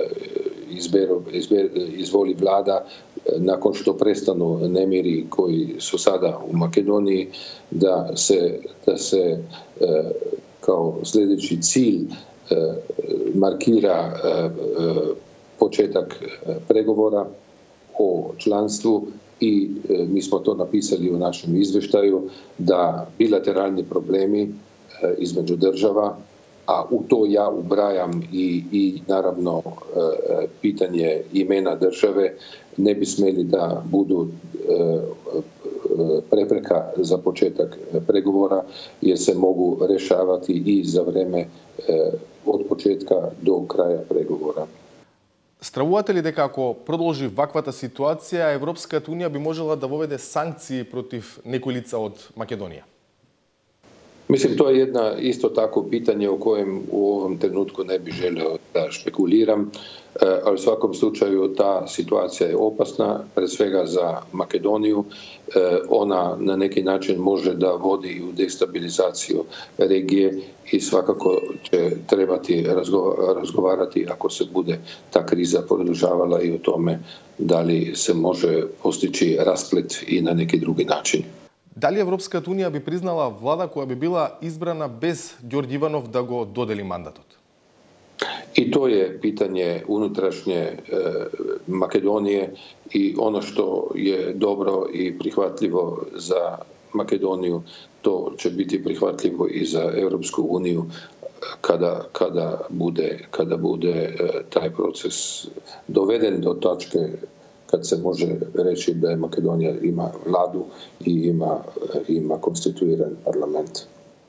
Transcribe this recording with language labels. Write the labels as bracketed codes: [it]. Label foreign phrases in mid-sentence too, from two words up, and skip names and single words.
[hr] izvoli vlada, nakon što prestanu nemiri koji su sada u Makedoniji, da se kao sljedeći cilj markira početak pregovora o članstvu i mi smo to napisali u našem izvještaju, da bilateralni problemi između država, a u to ja ubrajam i naravno pitanje imena države, ne bi smeli da budu prepreka za početak pregovora, jer se mogu rešavati i za vreme od početka do kraja pregovora. [mk] Стравувате ли дека ако продолжи ваквата ситуација, Европската унија би можела да воведе санкции против некои лица од Македонија? [hr] Mislim, to je jedna isto tako pitanje o kojem u ovom trenutku ne bih želio da špekuliram, ali u svakom slučaju ta situacija je opasna, pre svega za Makedoniju. Ona na neki način može da vodi u destabilizaciju regije i svakako će trebati razgovarati ako se bude ta kriza produžavala i o tome da li se može postići rasplet i na neki drugi način. [mk] Дали Европската унија би признала влада која би била избрана без Ѓорѓе Иванов да го додели мандатот? [hr] I to je pitanje unutrašnje Makedonije i ono što je dobro i prihvatljivo za Makedoniju, to će biti prihvatljivo i za Europsku uniju kada bude taj proces doveden do tačke kad se može reći da je Makedonija ima vladu i ima konstituiran parlament.